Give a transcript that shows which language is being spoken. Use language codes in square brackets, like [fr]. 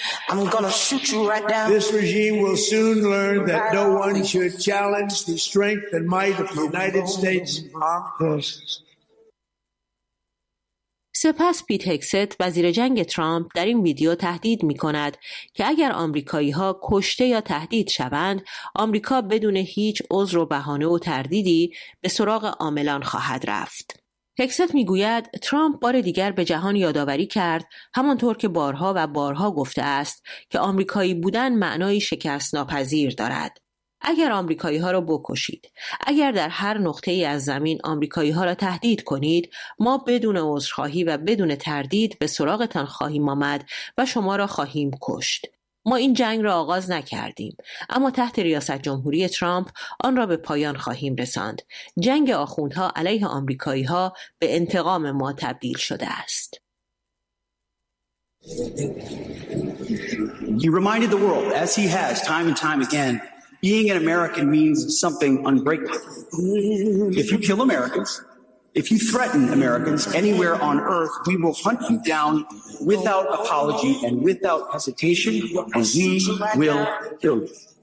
[en] I'm gonna shoot you right down. This regime will soon learn that no one should challenge the strength and might of the United States Armed Forces. [fa] سپس پیت هکست، وزیر جنگ ترامپ، در این ویدیو تهدید می‌کند که اگر آمریکایی‌ها کشته یا تهدید شوند، آمریکا بدون هیچ عذر و بهانه و تردیدی به سراغ عاملان خواهد رفت. هکست می‌گوید ترامپ بار دیگر به جهان یادآوری کرد، همانطور که بارها و بارها گفته است، که آمریکایی بودن معنای شکست ناپذیر دارد. اگر آمریکایی‌ها را بکشید، اگر در هر نقطه‌ای از زمین آمریکایی‌ها را تهدید کنید، ما بدون عذرخواهی و بدون تردید به سراغتان خواهیم آمد و شما را خواهیم کشت. ما این جنگ را آغاز نکردیم، اما تحت ریاست جمهوری ترامپ آن را به پایان خواهیم رساند. جنگ آخوندها علیه آمریکایی‌ها به انتقام ما تبدیل شده است. [en] He reminded the world, as he has time and time again, Being an American means something unbreakable. If you kill Americans, if you threaten Americans anywhere on earth, we will hunt you down without apology and without hesitation, and we will kill you.